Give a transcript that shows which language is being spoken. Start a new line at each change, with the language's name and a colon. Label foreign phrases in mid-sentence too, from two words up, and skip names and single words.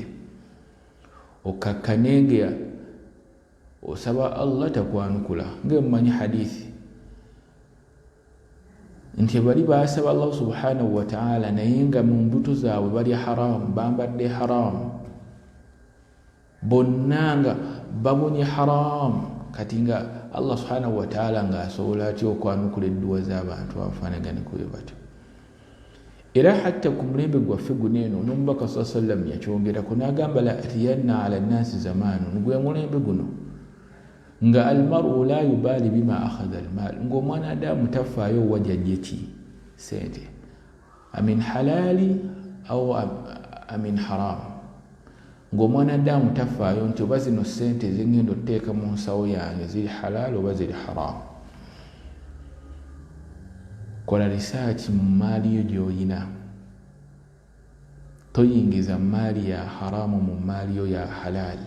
Ganda: Okakkane nga osaba Allah takwanukula, ng'emumanyi hadithi nti bali baasaba Allah
Arabic: سبحانه وتعالى
Ganda: naye nga mu mbuto zaabwe balya haramu, bambadde haramu, bonna nga babonye haramu, kati nga Allah
Arabic: سبحانه وتعالى
Ganda: ng'asobola atya okwanukula edduwa z'abantu abafaanagane kuwe batyo. Era hatta ku mulembe gwaffe guno eno n'omubaka
Arabic: صلى الله عليه وسلم
Ganda: yakyongerako n'agamba
Arabic: ليأتين على الناس زمان,
Ganda: gwe mulembe guno nga
Arabic: المرء لا يبالي بما أخذ المال,
Ganda: ng'omwana adamu tafaayo wajajje ki sente,
Arabic: أمن حلال أو أمن حرام,
Ganda: ng'omwana adamu tafaayo nti oba zino sente zengenda oteeka mu nsawo yange ziri halali oba ziri haram. Kola research mu maali yo gy'olina, toyingiza maali ya haramu mu maali yo ya halali.